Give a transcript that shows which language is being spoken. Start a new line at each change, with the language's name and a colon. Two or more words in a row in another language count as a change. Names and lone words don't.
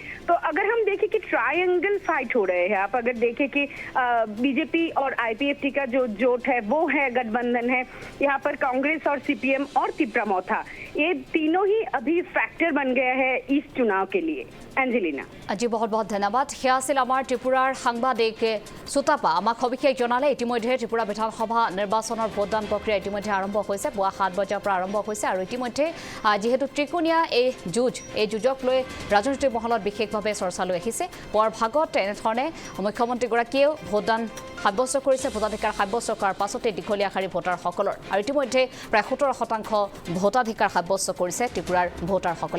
Hindi: तो अगर हम देखें कि ट्रायंगल फाइट हो रहे हैं, आप अगर देखें कि बीजेपी और आईपीएफटी का जो जोट है वो है, गठबंधन है, यहाँ पर कांग्रेस और सीपीएम और त्रिपुरा मोथा, ये तीनों ही अभी फैक्टर बन गया है इस चुनाव के लिए। एंजेलिना
Assamese: আজি
Hindi: बहुत बहुत धन्यवाद।
Assamese: সেয়া আছিল আমাৰ ত্ৰিপুৰাৰ সাংবাদিক সুতাপা। আমাক সবিশেষ জনালে ইতিমধ্যে ত্ৰিপুৰা বিধানসভা নিৰ্বাচনৰ ভোটদান প্ৰক্ৰিয়া ইতিমধ্যে আৰম্ভ হৈছে, পুৱা 7 বজাৰ পৰা আৰম্ভ হৈছে, আৰু ইতিমধ্যে যিহেতু ত্ৰিকোণীয়া এই যুঁজক লৈ ৰাজনৈতিক মহলত বিশেষভাৱে চৰ্চালৈ আহিছে। পুৱাৰ ভাগত এনেধৰণে মুখ্যমন্ত্ৰীগৰাকীয়েও ভোটদান সাব্যস্ত কৰিছে, ভোটাধিকাৰ সাব্যস্ত কৰাৰ পাছতে দীঘলীয়া শাৰী ভোটাৰসকলৰ, আৰু ইতিমধ্যে প্ৰায় 17% ভোটাধিকাৰ সাব্যস্ত কৰিছে ত্ৰিপুৰাৰ ভোটাৰসকলে।